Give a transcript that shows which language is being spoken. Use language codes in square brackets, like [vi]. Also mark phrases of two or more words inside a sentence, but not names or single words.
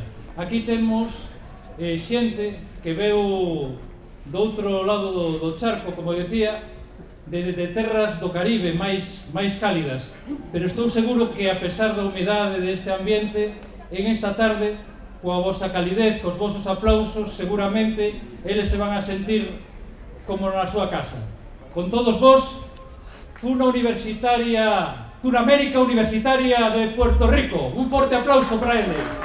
[gl] Aquí temos xente que veu do outro lado do charco, como decía, de terras do Caribe máis cálidas, pero estou seguro que a pesar da humedade deste ambiente, en esta tarde, coa vosa calidez, cos vosos aplausos, seguramente eles se van a sentir como na súa casa. Con todos vos, Tunamérica Universitaria de Puerto Rico. Un forte aplauso para eles.